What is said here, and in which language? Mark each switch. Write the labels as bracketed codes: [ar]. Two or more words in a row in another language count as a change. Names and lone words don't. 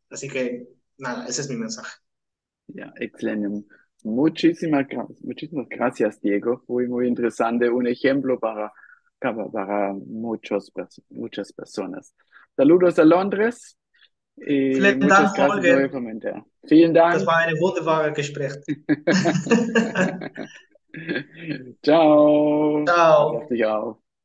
[es] Así que, nada, ese es mi mensaje. Ja, excelente. Muchísimas gracias, Diego. Muy interesante. Un ejemplo para muchas personas. Saludos a Londres y [de] Vielen [es] muchas [de] Dank, [es] gracias [de] Holger. [es] nuevamente. [de] Vielen Das Dank. war eine wunderbare Gespräch. Ciao. Pass auf Ciao. dich auf.